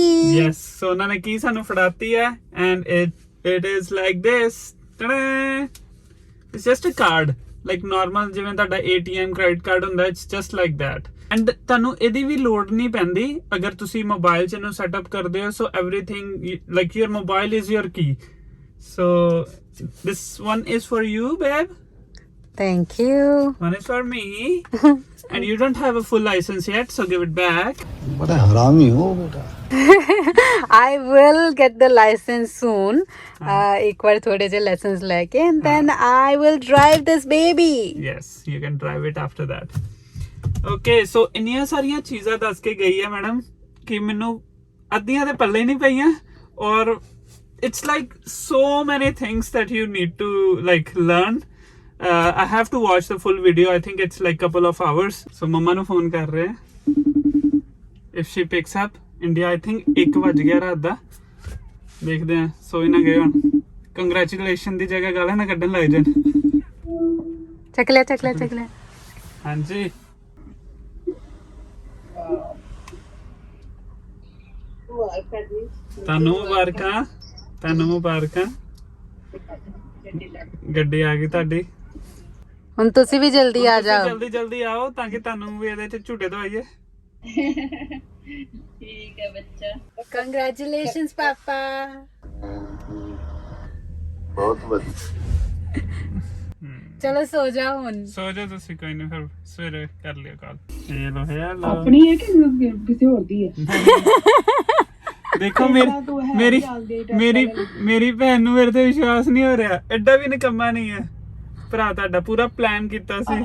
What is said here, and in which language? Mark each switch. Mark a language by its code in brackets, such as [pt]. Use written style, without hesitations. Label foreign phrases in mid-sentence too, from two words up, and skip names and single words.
[en] yes so [pa] ਉਨ੍ਹਾਂ ਨੇ ਕਿ ਸਾਨੂੰ ਫੜਾਤੀ ਹੈ [en] and it is like this it's just a card like normal [pa] ਜਿਵੇਂ ਤੁਹਾਡਾ ATM ਕ੍ਰੈਡਿਟ ਕਾਰਡ ਹੁੰਦਾ [en] it's just like that and [pa] ਤੁਹਾਨੂੰ ਇਹਦੀ ਵੀ ਲੋੜ ਨਹੀਂ ਪੈਂਦੀ ਅਗਰ ਤੁਸੀਂ ਮੋਬਾਈਲ 'ਚ ਇਹਨੂੰ ਸੈਟਅਪ ਕਰਦੇ ਹੋ [en] so everything like your mobile is your key so this one is for you babe Thank you. one is for me and you don't have a full license yet so give it back [hi] बड़ा हरामी हो बेटा [en] I will get the license soon. [hi] एक बार थोड़े से lessons लेके [en] and then I will drive this baby. yes you can drive it after that okay so [pa] ਇੰਨੀਆਂ ਸਾਰੀਆਂ ਚੀਜ਼ਾਂ ਦੱਸ ਕੇ ਗਈ ਹੈ ਮੈਡਮ ਕਿ ਮੈਨੂੰ ਅੱਧੀਆਂ ਤੇ ਪੱਲੇ ਨਹੀਂ ਪਈਆਂ ਔਰ [en] it's like so many things that you need to like learn I have to watch the full video I think it's like couple of hours so [pa] mama ਨੂੰ ਫੋਨ ਕਰ ਰਹੇ [en] if she picks up India I think [pa] 1 ਵਜ ਗਿਆ ਰਾਤ ਦਾ ਦੇਖਦੇ ਆ ਸੋ ਹੀ ਨਾ ਗਏ ਹੁਣ ਕੰਗ੍ਰੈਚੁਲੇਸ਼ਨ ਦੀ ਜਗ੍ਹਾ ਗਾਲਾਂ ਨਾ ਕੱਢਣ ਲੱਗ ਜਾਣ ਚੱਕ ਲੈ ਹਾਂਜੀ ਤੁਹਾਨੂੰ ਮੁਬਾਰਕਾਂ ਗੱਡੀ ਆ ਗਈ ਤੁਹਾਡੀ ਹੁਣ ਤੁਸੀਂ ਵੀ ਜਲਦੀ ਆ ਜਾਓ ਜਲਦੀ ਆਓ ਤਾਂ ਕਿ ਤੁਹਾਨੂੰ ਵੀ ਇਹਦੇ ਚ ਝੂਟੇ ਦਵਾਈਏ ਠੀਕ ਹੈ ਬੱਚਾ [en] Congratulations ਪਾਪਾ [hi] बहुत बढ़िया [pa] ਚਲੋ ਸੋ ਜਾਓ ਹੁਣ ਸੋ ਜਾ ਤੁਸੀਂ ਕੋਈ ਨਹੀਂ ਫਿਰ ਸਵੇਰੇ ਕਰ ਲਿਓ ਕਾਲ ਇਹ ਲੋ ਆਪਣੀ ਹੈ ਕਿ ਕਿਸੇ ਹੋਰ ਦੀ ਹੈ ਦੇਖੋ ਮੇਰੀ ਭੈਣ ਨੂੰ ਮੇਰੇ ਤੇ ਵਿਸ਼ਵਾਸ ਨਹੀਂ ਹੋ ਰਿਹਾ ਐਡਾ ਵੀ ਨਿਕੰਮਾ ਨਹੀਂ ਹੈ ਭਰਾ ਤੁਹਾਡਾ ਪੂਰਾ ਪਲਾਨ ਕੀਤਾ ਸੀ